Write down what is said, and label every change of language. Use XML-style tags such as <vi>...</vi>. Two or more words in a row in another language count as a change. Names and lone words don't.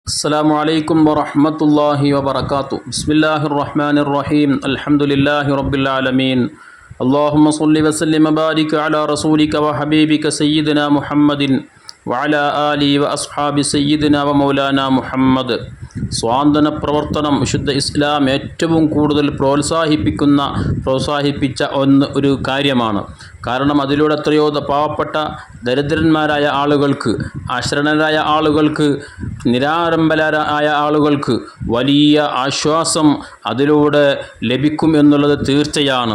<ar>السلام عليكم ورحمة الله وبركاته. بسم الله الرحمن الرحيم. الحمد لله رب العالمين. اللهم صل وسلم وبارك على رسولك وحبيبك سيدنا محمد وعلى آله وأصحاب سيدنا ومولانا محمد.</ar> <ml>സ്വാന്തന പ്രവർത്തനം വിശുദ്ധ ഇസ്ലാം ഏറ്റവും കൂടുതൽ പ്രോത്സാഹിപ്പിച്ച ഒരു കാര്യമാണ്. കാരണം അതിലൂടെ എത്രയോ പാവപ്പെട്ട ദരിദ്രന്മാരായ ആളുകൾക്ക്, അശരണരായ ആളുകൾക്ക്, നിരാലംബരായ ആളുകൾക്ക് വലിയ ആശ്വാസം അതിലൂടെ ലഭിക്കും എന്നുള്ളത് തീർച്ചയാണ്.</ml>